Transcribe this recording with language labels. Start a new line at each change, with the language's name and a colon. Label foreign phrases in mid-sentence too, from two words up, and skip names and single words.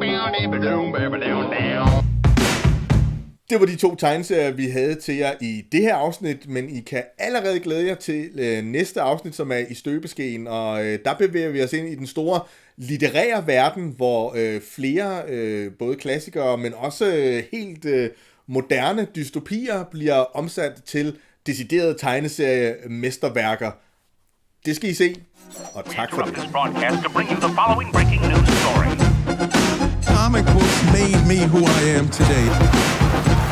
Danish: Det var de 2 tegneserier, vi havde til jer i det her afsnit, men I kan allerede glæde jer til næste afsnit, som er i støbeskeen, og der bevæger vi os ind i den store litterære verden, hvor flere, både klassikere, men også helt moderne dystopier bliver omsat til deciderede tegneserie-mesterværker. Det skal I se, og tak for det.
English: This broadcast to bring you the following breaking news story. Comic books made me who I am today.